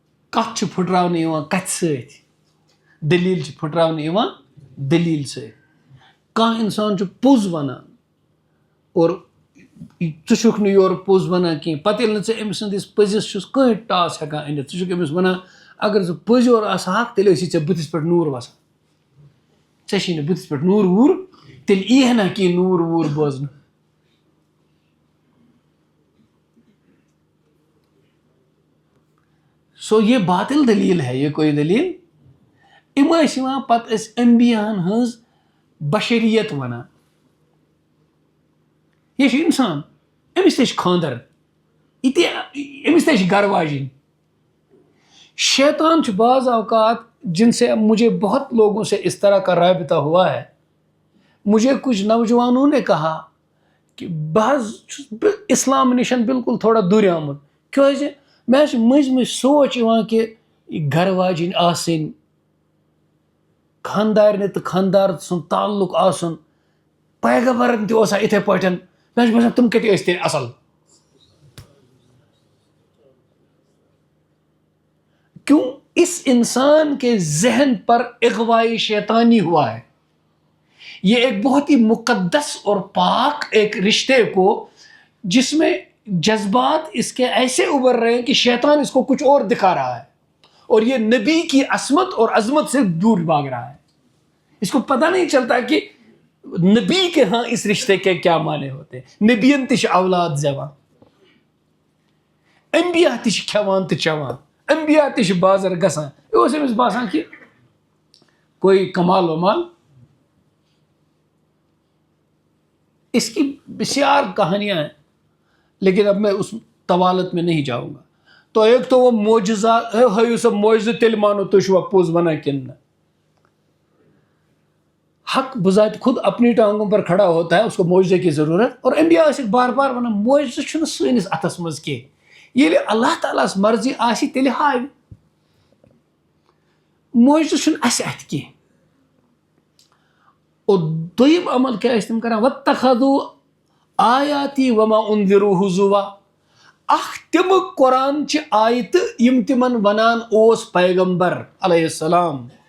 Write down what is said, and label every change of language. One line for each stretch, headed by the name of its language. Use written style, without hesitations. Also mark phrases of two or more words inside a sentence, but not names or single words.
Kashmiri: کتھ چھِ پھٕٹراونہٕ یِوان کتھِ سۭتۍ دٔلیٖل چھِ پھٕٹراونہٕ یِوان دٔلیٖل سۭتۍ کانٛہہ اِنسان چھُ پوٚز وَنان اور ژٕ چھُکھ نہٕ یورٕ پوٚز وَنان کینٛہہ پَتہٕ ییٚلہِ نہٕ ژٕ أمۍ سٕنٛدِس پٔزِس چھُس کٕہٕنۍ ٹاس ہٮ۪کان أنِتھ ژٕ چھُکھ أمِس وَنان اگر ژٕ پٔزۍ یورٕ آسہٕ تیٚلہِ ٲسی ژےٚ بٕتھِس پٮ۪ٹھ نوٗر وَسان ژےٚ چھی نہٕ بٕتھِس پٮ۪ٹھ نوٗر ووٗر تیٚلہِ یی ہے نہ کینٛہہ نوٗر ووٗر بوزنہٕ
Urdu: سو یہ باطل دلیٖل ہے یہ کوئی دلیٖل
Kashmiri: یِم ٲسۍ یِوان پَتہٕ ٲسۍ اَنبِیاہَن ہٕنٛز بشریت وَنان یہِ چھُ اِنسان أمِس تہِ چھِ خانٛدر یہِ تہِ أمِس تہِ چھِ گرٕ واجِنۍ شیطان چھُ
Urdu: بعض اوقات جن سے مجھے بہت لوگوں سے اس طرح کا رابطہ ہوا ہے مجھے کچھ نوجوانوں نے کہا کہ
Kashmiri: بہٕ حظ چھُس اِسلام نِشن بالکل تھوڑا دوٗرِ آمُت کیٛازِ مےٚ حظ چھُ مٔنٛزۍ مٔنٛزۍ سونٛچ یِوان کہِ یہِ گرٕ واجِنۍ آسٕنۍ خاندارنہِ تہٕ خاندار سُنٛد تعلق آسُن پیغمبرن تہِ اوسا یِتھے پٲٹھۍ مےٚ چھُ باسان تِم کَتہِ ٲسۍ تیٚلہِ اَصٕل
Urdu: کیوں اس انسان کے ذہن پر اغوائی شیطانی ہوا ہے یہ ایک بہت ہی مقدس اور پاک ایک رشتے کو جس میں جذبات اس کے ایسے ابھر رہے ہیں کہ شیطان اس کو کچھ اور دکھا رہا ہے اور یہ نبی کی عصمت اور عظمت سے دور بھاگ رہا ہے اس کو پتہ نہیں چلتا کہ نبی کے ہاں اس رشتے کے کیا معنی ہوتے ہیں
Kashmiri: نبیَن تہِ چھِ اولاد زٮ۪وان انبیاء تہِ چھِ کھٮ۪وان تہٕ چٮ۪وان انبیاء تہِ چھِ بازر گژھان یہِ اوس أمِس باسان
Urdu: کہ کوئی کمال ومال اس کی بسیار کہانیاں ہیں لیکن اب میں اس طوالت میں نہیں جاؤں گا تو ایک تو وہ معجزات
Kashmiri: ہٲیِو سا معجزٕ تیٚلہِ مانو تُہۍ چھُوا پوٚز وَنان کِنہٕ نہ
Urdu: حق بذات خود اپنی ٹانگوں پر کھڑا ہوتا ہے اس کو معجزے کی ضرورت اور
Kashmiri: انبیاء ٲسِکھ بار بار وَنان معجزٕ چھُنہٕ سٲنِس اَتھَس منٛز کینٛہہ ییٚلہِ اللہ تعالیٰ ہَس مرضی آسہِ تیٚلہِ ہاوِ معجزٕ چھُنہٕ اَسہِ اَتھِ کینٛہہ اور دوٚیِم عمل کیٛاہ ٲسۍ تِم کَران
Arabic: وَاتَّخَذوٗ آیاتی وما اُنذِروٗ ہُزُوا
Kashmiri: اکھ تِمہٕ قرآنچہِ آیتہٕ یِم تِمن وَنان اوس پیغمبر علیہ السلام